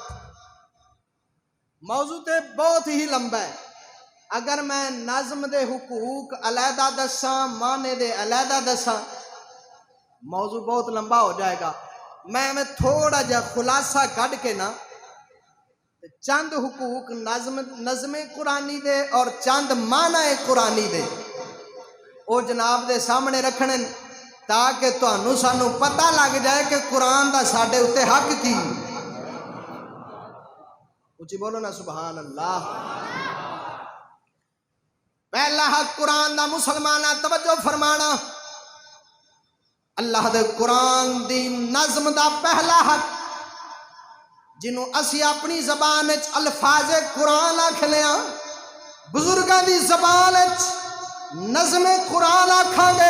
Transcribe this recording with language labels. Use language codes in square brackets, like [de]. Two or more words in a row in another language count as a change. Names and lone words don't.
[pa] موضوع تے بہت ہی لمبا ہے، اگر میں نظم دے حقوق علیحدہ دساں معنی دے علیحدہ دساں موضوع بہت لمبا ہو جائے گا. میں تھوڑا جا خلاصہ کٹ کے نا چند حقوق نظم قرآنی دے اور چند معنی قرآنی دے او جناب دے سامنے رکھنے تاکہ تانوں سانوں پتہ لگ جائے کہ قرآن دا ساڈے اتے حق کی. اچھی بولو نا سبحان اللہ. پہلا حق قرآن دا مسلمانہ توجہ فرمانا. اللہ دے قرآن دی نظم دا پہلا حق جنہوں اسی اپنی زبان الفاظ قرآن آکھنے ہاں بزرگاں دی زبان نظم قرآن آکھاں گے.